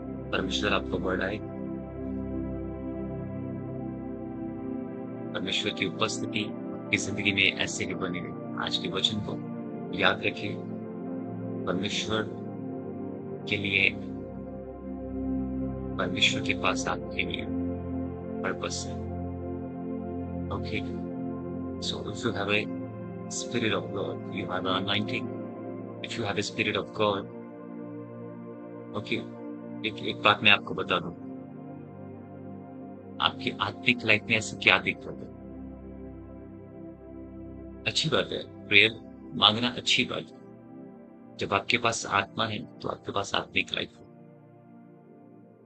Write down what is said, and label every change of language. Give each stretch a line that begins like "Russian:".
Hindi: परमेश्वर आपको बढ़ाए, परमेश्वर की उपस्थिति की जिंदगी में ऐसे ही बनी रहे। आज के वचन को याद रखिए, परमेश्वर के लिए, परमेश्वर के पास आपके लिए पर्पस है।
English: Okay, so if you have a Spirit of God, you have an anointing. If you have a Spirit of God, okay,
Hindi: एक बात मैं आपको बता दूं, आपकी आत्मिक लाइफ में ऐसे क्या दिक्कत है? अच्छी बात है, प्रेयर मांगना अच्छी बात है। जब आपके पास आत्मा है तो आपके पास आत्मिक लाइफ है।